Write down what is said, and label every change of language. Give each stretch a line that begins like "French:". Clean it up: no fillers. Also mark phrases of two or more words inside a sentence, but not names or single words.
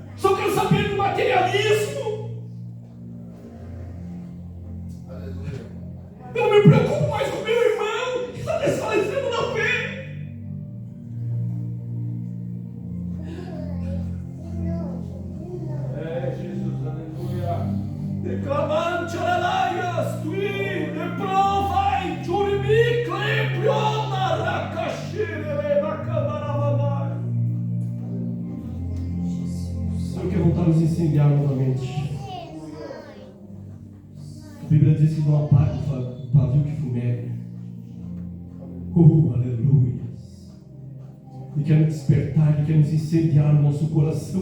Portuguese: Só quero saber do materialismo. Eu não me preocupo mais com meu irmão que está desfalecendo na fé. Jesus, aleluia. Declamando tcharalaias, tui, deprovai, tchurimi, clepriona, racachire, bacabarabanai. Senhor, quer voltar a nos incendiar novamente. A Bíblia diz que não apaga o pavio que fumega. Aleluia. E quer nos despertar, e quer nos incendiar no nosso coração.